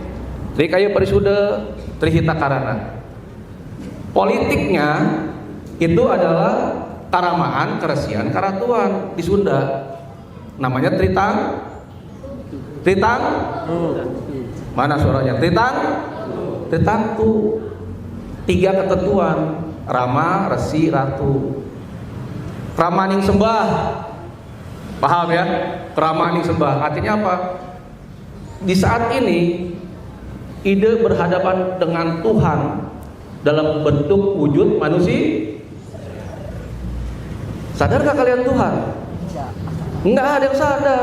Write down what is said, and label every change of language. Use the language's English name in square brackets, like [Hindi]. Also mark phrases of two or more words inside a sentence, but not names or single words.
[Indonesian] Trikaya Parisuda, Trihita Karana. Politiknya itu adalah karamaan, keresian, karatuan di Sunda. Namanya Tritang. Tritang? Mana suaranya? Tritang? Tritangtu. 3 ketentuan: Rama, Resi, Ratu. Ramaning sembah. Paham ya? Ramaning sembah. Artinya apa? Di saat ini ide berhadapan dengan Tuhan dalam bentuk wujud manusia. Sadarkah kalian Tuhan? Enggak ada yang sadar.